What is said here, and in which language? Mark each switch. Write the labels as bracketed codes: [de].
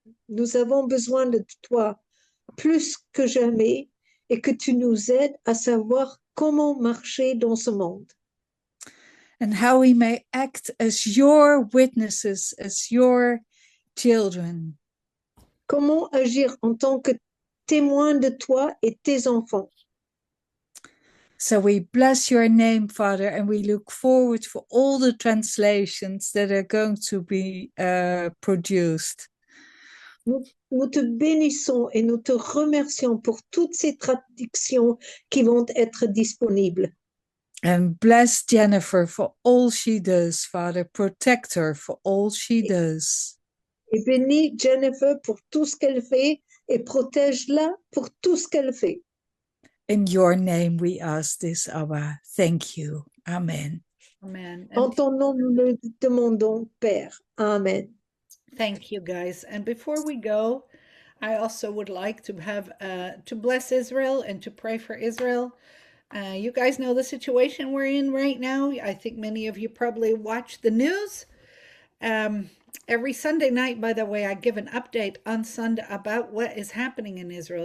[fr] Nous avons besoin de toi plus que jamais et que tu nous aides à savoir comment marcher dans ce monde. [en] And how we may act as your witnesses, as your children. [fr] Comment agir en tant que témoin de toi et tes enfants. [en] So we bless your name, Father, and we look forward for all the translations that are going to be produced. [fr] Nous te bénissons et nous te remercions pour toutes ces traductions qui vont être disponibles. [en] And bless Jennifer for all she does, Father. Protect her for all she does. [fr] Et bénis Jennifer pour tout ce qu'elle fait et protège-la pour tout ce qu'elle fait. [en] In your name we ask this, Abba. Thank you. Amen. Amen. [fr] En [en] And [fr] ton nom, nous le demandons, Père. Amen. [en] thank you, guys. And before we go, I also would like to have to bless Israel and to pray for Israel. You guys know the situation we're in right now. I think many of you probably watch the news. Every Sunday night, by the way, I give an update on Sunday about what is happening in Israel.